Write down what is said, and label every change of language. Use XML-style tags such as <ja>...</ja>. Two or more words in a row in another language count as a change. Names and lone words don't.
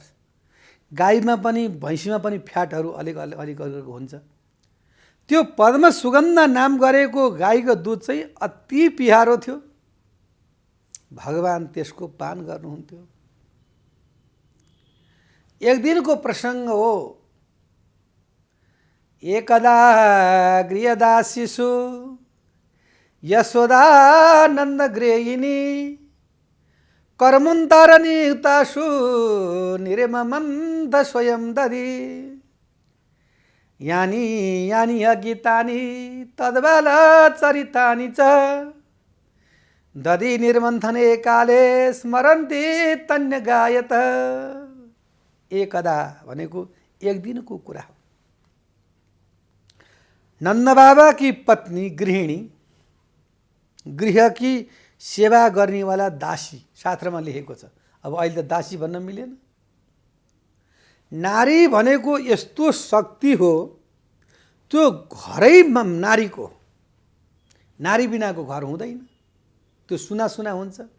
<ne>गाईमा पनि भैँसीमा पनि फ्याटहरू अलिक हुन्छ। त्यो पद्म सुगन्ध नाम गरेको गाईको दुध चाहिँ अति प्यारो थियो, भगवान त्यसको पान गर्नुहुन्थ्यो। एक दिनको प्रसङ्ग हो,</ne> <sa>एकदा गृहदासीषु यशोदानन्द गृहिणी कर्मुन्तरनियुक्तासु निरममन्द स्वयं दधि यानि यानि गीतानि तद्बाल चरितानि च दधि निर्मन्थने काले स्मरन्ति तन्य गायत।</sa> <ne>एकदा भनेको एक दिनको कुरा हो। नन्द बाबा</ne> <hi>की पत्नी</hi> <ne>गृहिणी,</ne> <hi>गृह की सेवा</hi> <ne>गर्नेवाला दासी शास्त्रमा लेखेको छ। अब अहिले त दासी भन्न मिलेन। नारी भनेको यस्तो शक्ति हो, त्यो घरैमा नारीको, नारी बिनाको घर हुँदैन, त्यो सुना सुना हुन्छ।</ne>